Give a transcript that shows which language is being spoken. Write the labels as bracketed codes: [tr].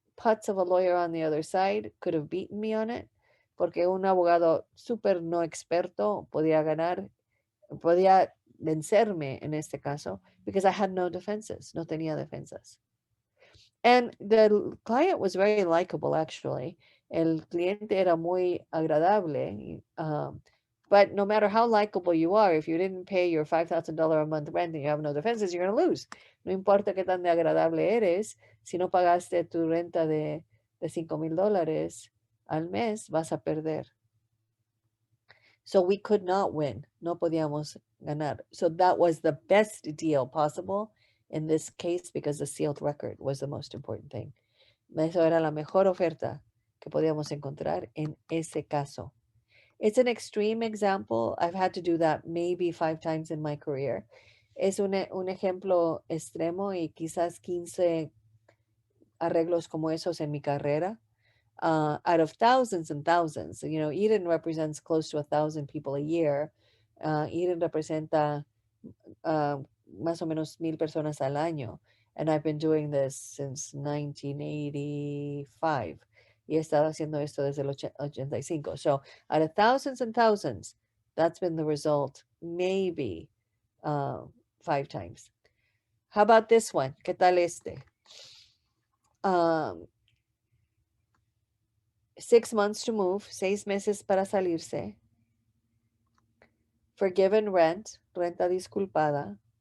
[en] putz of a lawyer on the other side could have beaten me on it, [es] porque un abogado súper no experto podía vencerme en este caso, [en] because I had no defenses, [es] no tenía defensas. [en] And the client was very likable, actually. [es] El cliente era muy agradable. [en] But no matter how likable you are, if you didn't pay your $5,000 a month rent and you have no defenses, you're going to lose. [es] No importa qué tan de agradable eres, si no pagaste tu renta de $5,000 al mes, vas a perder. [en] So we could not win. [es] No podíamos ganar. [en] So that was the best deal possible in this case because the sealed record was the most important thing. [es] Eso era la mejor oferta que podíamos encontrar en ese caso. [en] It's an extreme example. I've had to do that maybe 5 times in my career. [es] Es un ejemplo extremo y quizás 15 arreglos como esos en mi carrera. [en] Out of thousands and thousands. You know, Eden represents close to 1,000 people a year. [es] Eden representa más o menos 1,000 personas al año. [en] And I've been doing this since 1985. [es] Y he estado haciendo esto desde el 85. [en] So out of thousands and thousands, that's been the result, maybe 5 times. How about this one? [es] ¿Qué tal este? [en] 6 months to move, [es] 6 meses para salirse. [en] Forgiven rent, [es] renta disculpada.